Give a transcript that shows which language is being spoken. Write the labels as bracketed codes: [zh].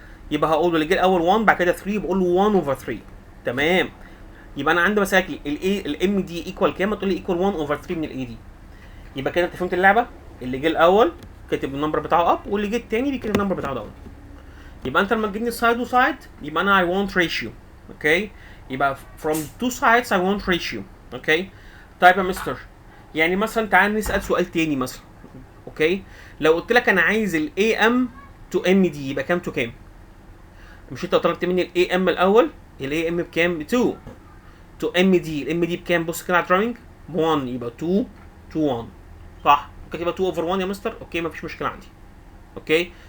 [ar] يبقى هقول له اللي جه الاول 1 بعد كده 3 بقول له 1 اوفر 3 تمام. يبقى انا عندي مساكي الام دي ايكوال كام؟ تقول لي ايكوال 1 اوفر 3 من الاي دي. يبقى كده انت فهمت اللعبه. اللي جه الاول كاتب النمبر بتاعه اب واللي جه الثاني بيكتب النمبر بتاعه داون. يبقى انت لما تجيبني سايد وسايد يبقى انا [en] I want ratio [ar] اوكي. [en] يبقى from two sides I want ratio okay. [ar] طيب يا مستر يعني مثلا تعال نسال سؤال تاني مثلا اوكي. لو قلت لك انا عايز ال AM to MD يبقى كام تو كام؟ مش انت طلبت مني ال AM الاول؟ ال AM بكام؟ ب 2 تو MD. ال MD بكام؟ بص كده على الدراينج ب 1 يبقى 2 to 1 صح؟ ممكن يبقى 2 اوفر 1 يا مستر اوكي مفيش مشكله عندي اوكي.